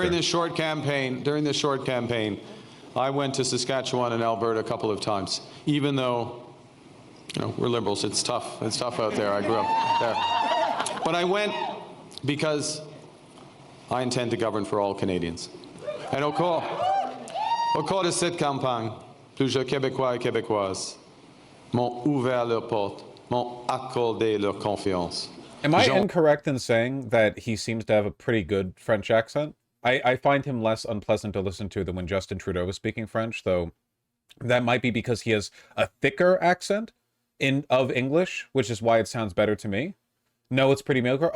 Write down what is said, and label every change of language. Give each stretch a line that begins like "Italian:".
English: During this short campaign, I went to Saskatchewan and Alberta a couple of times. Even though, you know, we're Liberals, it's tough. It's tough out there. I grew up there. But I went because I intend to govern for all Canadians. And
French: au cours de cette campagne, plusieurs Québécois et Québécoises m'ont ouvert leurs portes, m'ont accordé leur confiance.
English: Am I incorrect in saying that he seems to have a pretty good French accent? I find him less unpleasant to listen to than when Justin Trudeau was speaking French, though that might be because he has a thicker accent of English, which is why it sounds better to me. No, it's pretty mediocre.